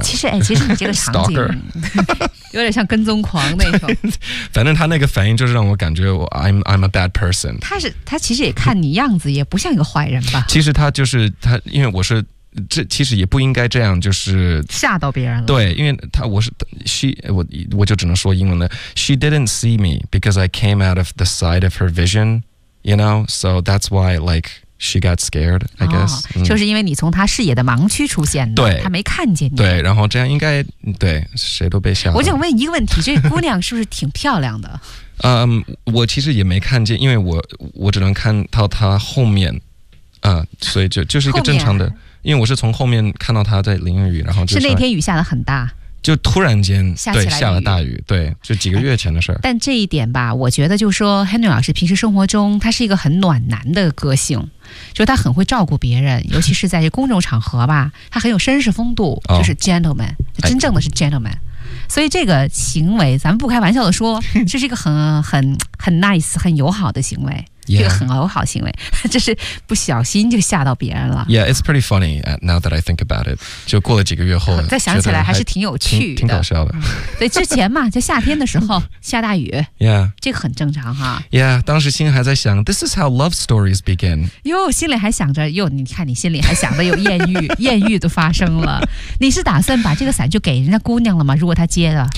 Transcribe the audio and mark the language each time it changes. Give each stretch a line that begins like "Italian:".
Chinese: 其实你这个场景有点像跟踪狂那种反正他那个反应就是让我感觉我
English: I'm a bad person
Chinese: 他其实也看你样子也不像一个坏人吧其实他就是他因为我是这其实也不应该这样就是吓到别人了对因为他我是 我就只能说英文了
English: She didn't see me because I came out of the side of her vision You know so that's why like she got scared I guess、
Chinese: 就是因为你从他视野的盲区出现的对他没看见你对然后这样应该对谁都被吓到我想问一个问题这姑娘是不是挺漂亮的我其实也没看见因为我只能看到她后面所以就是一个正常的因为我是从后面看到他在淋雨然后就是那天雨下得很大就突然间对下了大雨对就几个月前的事儿、但这一点吧我觉得就是说 Henry 老师平时生活中他是一个很暖男的个性就是他很会照顾别人尤其是在这公众场合吧他很有绅士风度就是 gentleman、真正的是 gentleman、所以这个行为咱们不开玩笑的说这是一个很 nice 很友好的行为
English: Yeah.
Chinese: 这个很友好行为就是不小心就吓到别人了
English: Yeah, it's pretty funny now that I think about it
Chinese: 就过了几个月后再想起来还是挺有趣的挺搞笑的对之前嘛就夏天的时候下大雨
English: Yeah,
Chinese: 这个很正常哈
English: Yeah,
Chinese: 当时心里还在想
English: This is how love stories begin
Chinese: 哟心里还想着哟你看你心里还想着有艳遇艳遇都发生了你是打算把这个伞就给人家姑娘了吗如果她接了